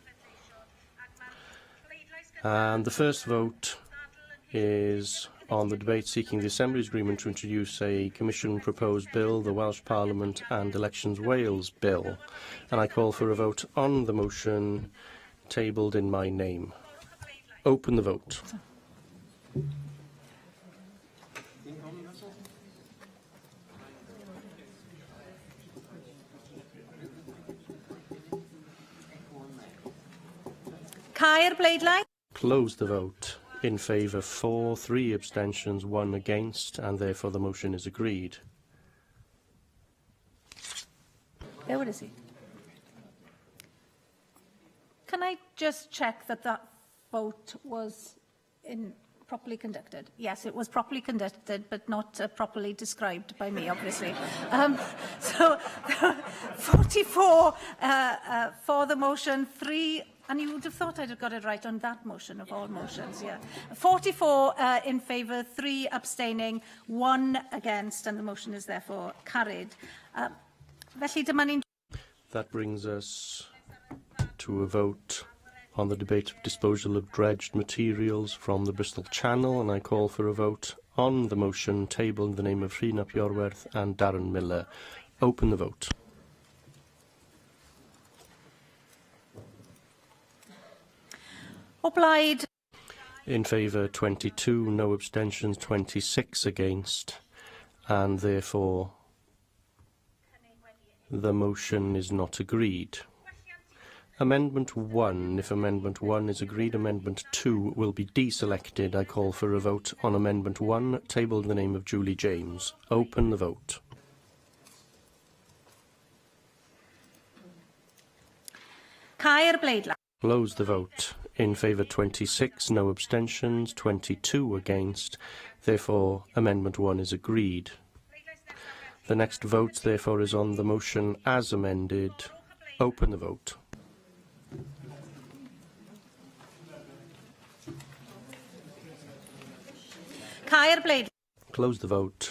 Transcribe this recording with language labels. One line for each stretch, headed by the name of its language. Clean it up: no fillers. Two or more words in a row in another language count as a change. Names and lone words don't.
English: And the first vote is on the debate seeking the Assembly's agreement to introduce a Commission-proposed bill, the Welsh Parliament and Elections Wales Bill. And I call for a vote on the motion tabled in my name. Open the vote.
Welsh: Cau'r bleidlais.
English: Close the vote. In favour 4, 3 abstentions, 1 against, and therefore the motion is agreed. What is he? Can I just check that that vote was properly conducted. Yes, it was properly conducted, but not properly described by me, obviously. So, 44 for the motion, 3... And you would have thought I'd have got it right on that motion of all motions, yeah. 44 in favour, 3 abstaining, 1 against, and the motion is therefore carried.
Welsh: Felly, dyma ni'n...
English: That brings us to a vote on the debate of disposal of dredged materials from the Bristol Channel, and I call for a vote on the motion tabled in the name of Rhun ap Iorwerth and Darren Miller. Open the vote.
Welsh: O blaid.
English: In favour 22, no abstentions, 26 against, and therefore the motion is not agreed. Amendment 1. If Amendment 1 is agreed, Amendment 2 will be deselected. I call for a vote on Amendment 1, tabled in the name of Julie James. Open the vote.
Welsh: Caer bleidlais.
English: Close the vote. In favour 26, no abstentions, 22 against. Therefore, Amendment 1 is agreed. The next vote, therefore, is on the motion as amended. Open the vote.
Welsh: Caer bleidlais.
English: Close the vote.